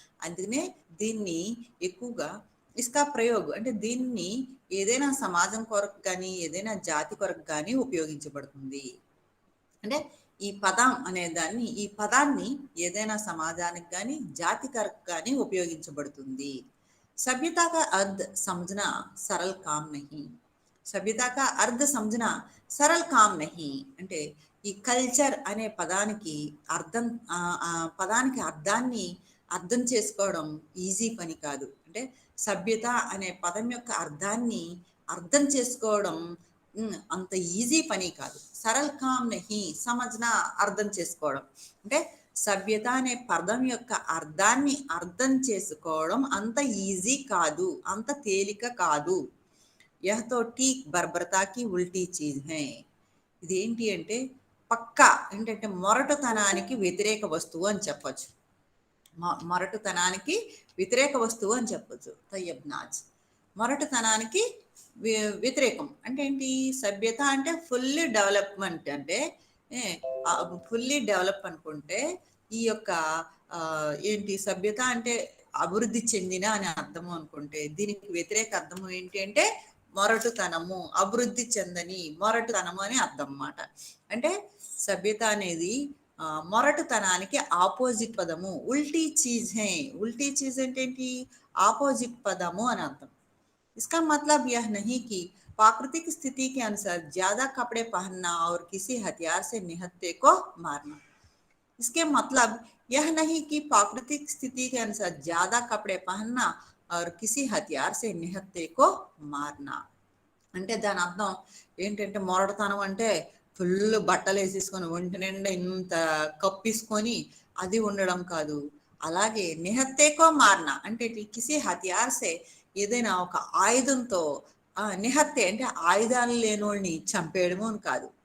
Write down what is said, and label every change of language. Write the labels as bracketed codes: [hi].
[te] అందుకనే దీన్ని ఎక్కువగా [hi] ఇస్కా ప్రయోగ్ [te] అంటే దీన్ని ఏదైనా సమాజం కొరకు కానీ ఏదైనా జాతి కొరకు కానీ ఉపయోగించబడుతుంది। అంటే ఈ పదం అనే దాన్ని, ఈ పదాన్ని ఏదైనా సమాజానికి కానీ జాతి కొరకు కానీ ఉపయోగించబడుతుంది। [hi] सभ्यता का अर्थ समझना सरल काम नहीं। సభ్యతా కా అర్థ సమझना సరల్ కామ్ నహి [te] అంటే ఈ కల్చర్ అనే పదానికి అర్థం, పదానికి అర్థాన్ని అర్థం చేసుకోవడం ఈజీ పని కాదు। అంటే సభ్యత అనే పదం యొక్క అర్థాన్ని అర్థం చేసుకోవడం అంత ఈజీ పని కాదు। [hi] సరల్ కామ్ నహి సమజ్నా [te] అర్థం చేసుకోవడం అంటే సభ్యత అనే పదం యొక్క అర్థాన్ని అర్థం చేసుకోవడం అంత ఈజీ కాదు, అంత తేలిక కాదు। [hi] यह तो ठीक बर्बरता की उल्टी चीज है। [te] ఇదేంటి అంటే పక్కా ఏంటంటే మొరటుతనానికి వ్యతిరేక వస్తువు అని చెప్పొచ్చు, మొరటుతనానికి వ్యతిరేక వస్తువు అని చెప్పొచ్చు। తయ్యబ్నాజ్ మొరటుతనానికి వ్యతిరేకం అంటే ఏంటి, సభ్యత అంటే ఫుల్లీ డెవలప్మెంట్, అంటే ఫుల్లీ డెవలప్ అనుకుంటే ఈ యొక్క ఏంటి సభ్యత అంటే అభివృద్ధి చెందిన అని అర్థము అనుకుంటే దీనికి వ్యతిరేక అర్థము ఏంటి అంటే మొరటుతనము, అభివృద్ధి చెందని మొరటుతనము అని అర్థం అన్నమాట। అంటే సభ్యత అనేది మొరటుతనానికి ఆపోజిట్ పదము, [hi] ఉల్టీ చీజ్ హే। ఉల్టీ చీజ్ [te] అంటే ఏంటి, ఆపోజిట్ పదము అని అర్థం। [hi] इसका मतलब यह नहीं कि प्राकृतिक स्थिति के अनुसार ज्यादा कपड़े पहनना और किसी हथियार से निहत्थे को मारना। इसके मतलब यह नहीं कि प्राकृतिक स्थिति के अनुसार ज्यादा कपड़े पहनना और किसी हथियार से निहत्थे को मारना। [te] అంటే దాని అర్థం ఏంటంటే మొరటుతనం అంటే ఫుల్ బట్టలు వేసేసుకొని ఒంటి నిండా ఇంత కప్పిసుకొని అది ఉండడం కాదు। అలాగే [hi] నిహత్తేకో మారన [te] అంటే [hi] కిసి హథియార్సే [te] ఏదైనా ఒక ఆయుధంతో, నిహత్తే అంటే ఆయుధాలు లేనోళ్ళని చంపేయడము అని కాదు।